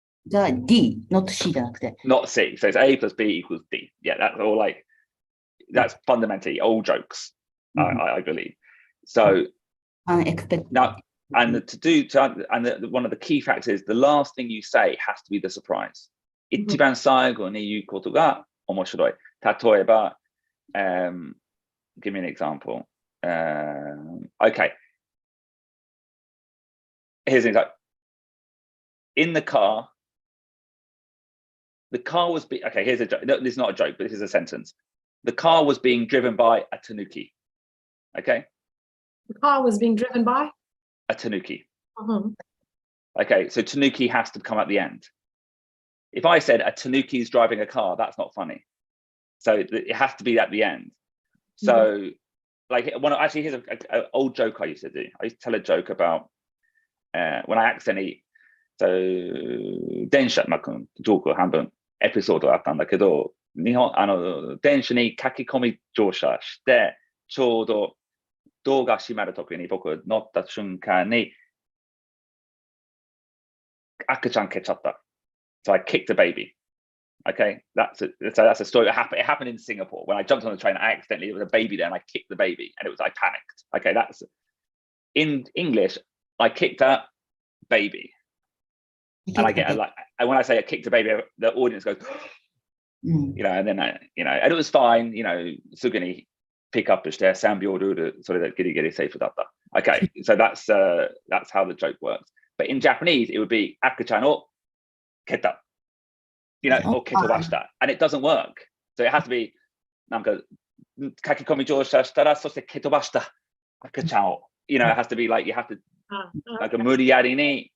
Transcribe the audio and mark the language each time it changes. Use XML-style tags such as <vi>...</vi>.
<ja>が D,</ja> <en>not C</en> <ja>じゃなくて。</ja> <en>not C. So it's A plus B equals D. Yeah, that's all like, that's fundamentally all jokes, I believe. So Unexpected. now, and one of the key factors is the last thing you say has to be the surprise.</en> <ja>一番最後に言うことが面白い。例えば、</ja> <en>give me an example. Okay. Here's an example. In the car was okay, here's a joke. No, this is not a joke, but this is a sentence. The car was being driven by a tanuki. Okay? The car was being driven by? A tanuki. Okay, so tanuki has to come at the end. If I said a tanuki is driving a car, that's not funny. So it has to be at the end. So, like, actually, here's an old joke I used to do. I used to tell a joke about when I accidentally, so</en> <ja>電車、ジョーク半分エピソードあったんだけど、電車に書き込み乗車して、ちょうどドアが閉まるときに僕乗った瞬間に赤ちゃん蹴っちゃった。</ja> <en>So I kicked a baby. Okay, that's a story. It happened in Singapore when I jumped on the train. I accidentally, there was a baby there, and I kicked the baby, and I panicked. Okay, that's in English. I kicked a baby, and I get and when I say I kicked a baby, the audience goes, you know, and then and it was fine. You know,</en> <ja>すぐに pick up して3秒ルールそれでギリギリセーフだった。</ja> <en>Okay, so that's how the joke works. But in Japanese, it would be</en> <ja>赤ちゃんを蹴った。</ja> <en>You know, or</en> <ja>蹴飛ばした。</ja> <en>And it doesn't work. So it has to be</en> <ja>なんか書き込み乗車したらそして蹴飛ばした赤ちゃんを。</ja> <en>You know, it has to be like you have to</en> <ja>なんか無理やりに。</ja>